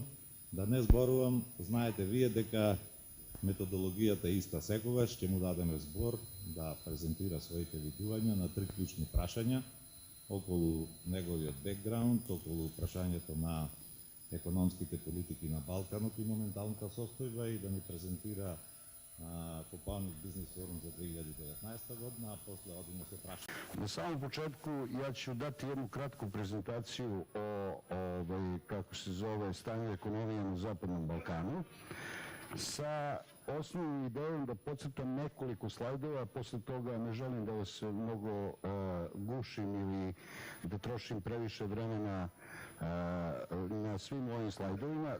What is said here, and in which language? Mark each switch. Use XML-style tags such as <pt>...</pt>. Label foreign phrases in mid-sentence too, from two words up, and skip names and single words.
<mk>Да не зборувам, знаете вие дека методологијата е иста секогаш, ќе му дадеме збор да презентира своите видувања на 3 клучни прашања околу неговиот бекграунд, околу прашањето на економските политики на Балканот и моменталната состојба и да ни презентира Копајник бизнес форум за 2019 година, а после одиме се праша.</mk> <sr>На самом почетку ја ću dati jednu kratku prezentaciju o kako se zove stanje ekonomije na Zapadnom Balkanu sa osnovnom idejom da podcrtam nekoliko slajdova, posle toga ne želim da vas mnogo gušim ili da trošim previše vremena na svim ovim slajdovima.</sr>